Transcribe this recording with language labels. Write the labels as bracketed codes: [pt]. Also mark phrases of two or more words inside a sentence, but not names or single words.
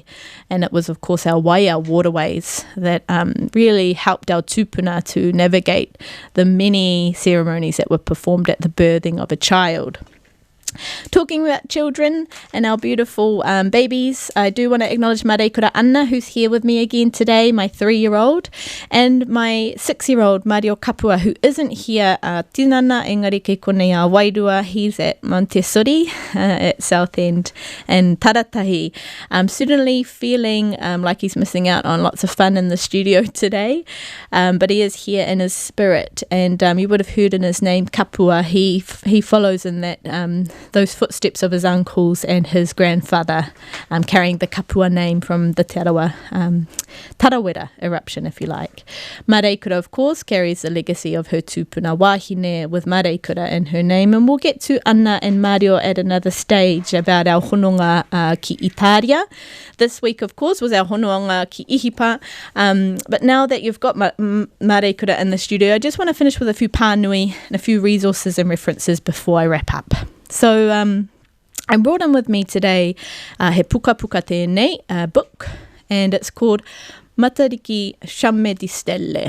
[en] And it was, of course, our wai, our waterways, that really helped our tupuna to navigate the many ceremonies that were performed at the birthing of a child. Talking about children and our beautiful babies, I do want to acknowledge Mareikura Anna, who's here with me again today, my 3-year-old, and my 6-year-old Mario Kapua, who isn't here. [mi] Tinana engari ke konei a Wairua. [en] He's at Montessori at Southend and Taratahi. I'm certainly feeling like he's missing out on lots of fun in the studio today, but he is here in his spirit, and you would have heard in his name Kapua. He follows in that those footsteps of his uncles and his grandfather, carrying the kapua name from the Te Arawa Tarawera eruption, if you like. Mareikura, of course, carries the legacy of her [mi] tūpuna wāhine [en] with Mareikura in her name, and we'll get to Anna and Mario at another stage about our [mi] hononga ki Itaria. [en] This week, of course, was our [mi] hononga ki Ihipa, [en] but now that you've got Mareikura in the studio, I just want to finish with a few pānui and a few resources and references before I wrap up. So I brought in with me today [mi] He Puka Puka Tēnei [en] book, and it's called Matariki Chamme di Stelle.